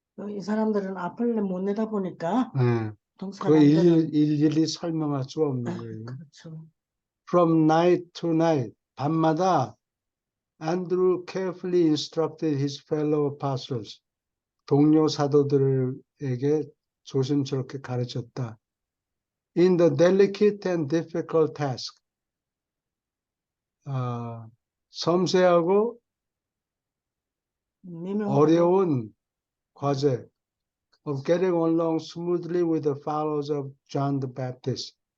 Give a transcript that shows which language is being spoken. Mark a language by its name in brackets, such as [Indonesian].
[Korean] 이 사람들은 앞을 못 내다보니까 그 일일이 설명할 수가 없는 거예요. 그렇죠. [English] From night to night, [Korean] 밤마다 [English] Andrew carefully instructed his fellow apostles. [Korean] 동료 사도들에게 조심스럽게 가르쳤다. [English] In the delicate and difficult task. [Korean] 섬세하고 미명하고 어려운 과제 [English] of getting along smoothly with the followers of John the Baptist.